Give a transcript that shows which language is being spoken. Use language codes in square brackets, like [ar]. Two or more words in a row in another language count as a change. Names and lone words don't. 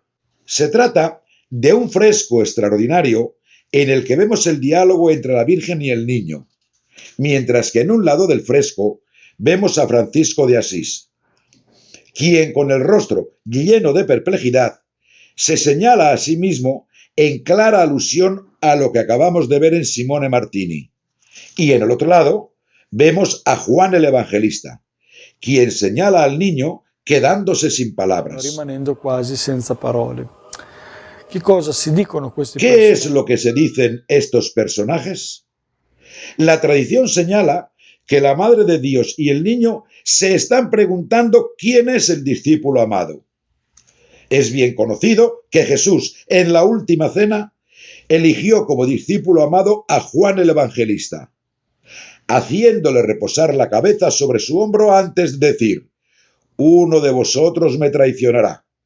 [es] Se trata de un fresco extraordinario en el que vemos el diálogo entre la Virgen y el niño, mientras que en un lado del fresco vemos a Francisco de Asís, quien con el rostro lleno de perplejidad se señala a sí mismo en clara alusión a lo que acabamos de ver en Simone Martini. Y en el otro lado vemos a Juan el Evangelista, quien señala al niño quedándose sin palabras. [it] Rimanendo quasi senza parole. [es] ¿Qué cosas [it] se dicono questi [es] ¿Qué [it] personaggi? [es] es lo que se dicen estos personajes? La tradición señala que la Madre de Dios y el niño se están preguntando quién es el discípulo amado. Es bien conocido que Jesús, en la última cena, eligió como discípulo amado a Juan el Evangelista, haciéndole reposar la cabeza sobre su hombro antes de decir: uno de vosotros me traicionará.